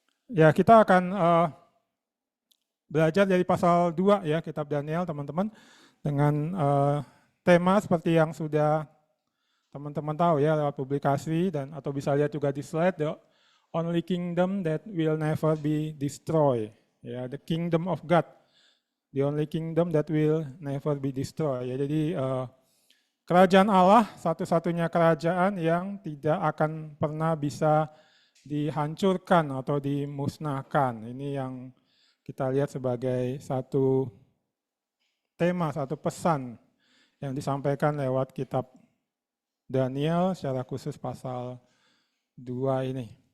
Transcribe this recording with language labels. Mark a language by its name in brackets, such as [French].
[Indonesian] Ya, kita akan belajar dari pasal 2 ya kitab Daniel teman-teman, dengan tema seperti yang sudah teman-teman tahu ya lewat publikasi dan atau bisa lihat juga di slide, [English] the only kingdom that will never be destroyed. Ya, the kingdom of God, the only kingdom that will never be destroyed. [Indonesian] Ya, jadi kerajaan Allah satu-satunya kerajaan yang tidak akan pernah bisa dihancurkan atau dimusnahkan. Ini yang kita lihat sebagai satu tema, satu pesan yang disampaikan lewat kitab Daniel, secara khusus pasal 2 ini.